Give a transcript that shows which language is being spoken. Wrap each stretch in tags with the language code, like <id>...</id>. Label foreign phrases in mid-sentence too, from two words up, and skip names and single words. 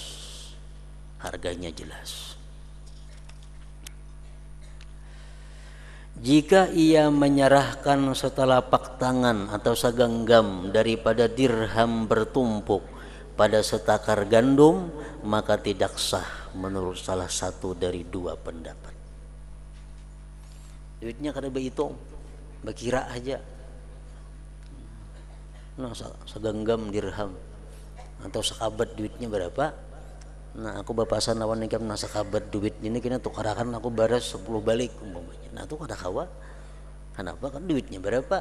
<id>Jika ia menyerahkan setelapak tangan atau segenggam daripada dirham bertumpuk pada setakar gandum, maka tidak sah menurut salah satu dari 2 pendapat.</id> <bjn>Duitnya kada behitung, berkira aja.</bjn> <id>Nah, segenggam dirham atau sekabat duitnya berapa?</id> <bjn>Nah, aku bapasan lawan nikam nasa sekabat duit ini kena tukarakan aku baras 10 balik umpamanya. Nah, itu kada kawa. Kenapa? Kan duitnya berapa?</bjn>